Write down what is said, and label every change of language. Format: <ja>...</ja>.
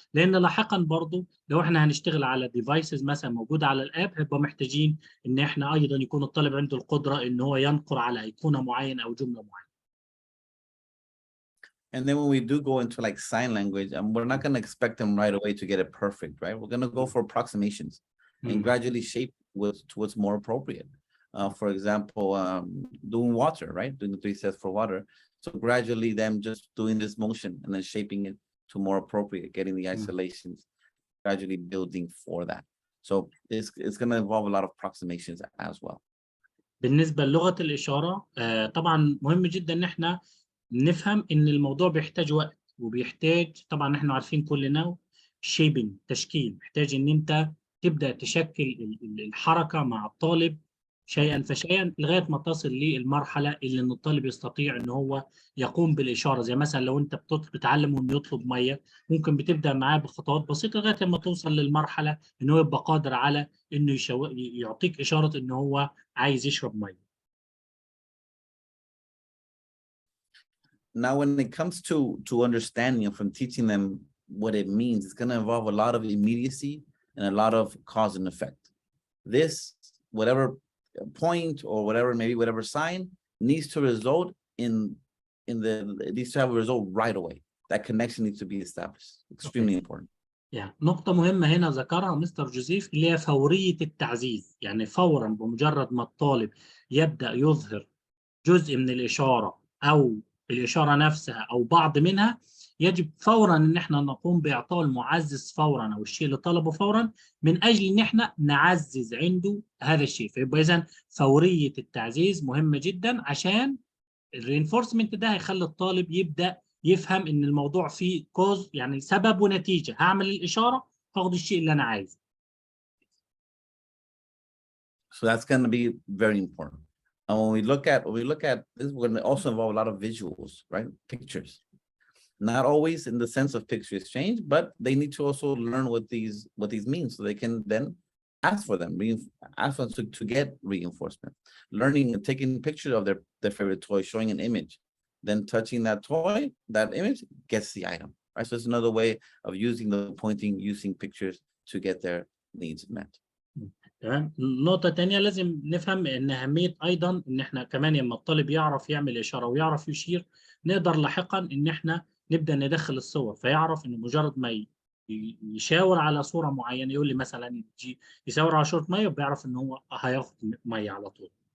<ar>لأن لاحقا برضو لو احنا هنشتغل على ديفايسز مثلا موجودة على الآب، هيبقى محتاجين ان احنا ايضا يكون الطالب عنده القدرة ان هو ينقر على أيقونة معينة أو جملة معينة.</ar> <en>And then when we do go into like sign language, we're not going to expect them right away to get it perfect, right? We're going to go for approximations and gradually shape what's more appropriate. For example, doing water, right? Doing the 3 steps for water. So gradually them just doing this motion and then shaping it to more appropriate, getting the isolations, gradually building for that. So it's going to involve a lot of approximations as well.</en> <ar>بالنسبة للغة الإشارة طبعا مهم جدا ان احنا نفهم ان الموضوع بيحتاج وقت، وبيحتاج طبعا احنا عارفين كلنا شيبنج، تشكيل، محتاج ان انت تبدا تشكل الحركه مع الطالب شيئا فشيئا لغايه ما تصل للمرحله اللي ان الطالب يستطيع ان هو يقوم بالاشاره. زي مثلا لو انت بتعلمه انه يطلب ميه، ممكن بتبدا معاه بخطوات بسيطه لغايه ما توصل للمرحله ان هو يبقى قادر على انه يعطيك اشاره ان هو عايز يشرب ميه.</ar> <en>Now, when it comes to understanding and from teaching them what it means, it's going to involve a lot of immediacy and a lot of cause and effect. This, whatever point or whatever, maybe whatever sign needs to result it needs to have a result right away. That connection needs to be established. Extremely important.</en> <ar>يعني نقطة مهمة هنا ذكرها مستر جوزيف، اللي هي فورية التعزيز. يعني فورا بمجرد ما الطالب يبدأ يظهر جزء من الإشارة أو الإشارة نفسها أو بعض منها، يجب فورا إن احنا نقوم بإعطاء المعزز فورا أو الشيء اللي طلبه فورا، من أجل إن احنا نعزز عنده هذا الشيء. فيبقى إذا فورية التعزيز مهمة جدا، عشان الرينفورسمنت ده هيخلي الطالب يبدأ يفهم ان الموضوع فيه كوز، يعني سبب ونتيجه. هعمل الاشاره هاخد الشيء اللي انا عايزه.</ar> <en>So that's going to be very important. And when we look at this, we're going to also involve a lot of visuals, right? Pictures. Not always in the sense of picture exchange, but they need to also learn what these mean, so they can then ask for them, ask them to get reinforcement. Learning and taking pictures of their favorite toy, showing an image, then touching that toy, that image gets the item, right? So it's another way of using the pointing, using pictures to get their needs met.</en> <ar>تمام. نقطة تانية لازم نفهم ان اهمية ايضا ان احنا كمان لما الطالب يعرف يعمل اشارة ويعرف يشير، نقدر لاحقا ان احنا نبدأ ندخل الصور، فيعرف ان مجرد ما يشاور على صورة معينة، يقول لي مثلا يشاور على صورة مية، وبيعرف ان هو هياخد مية على طول.</ar>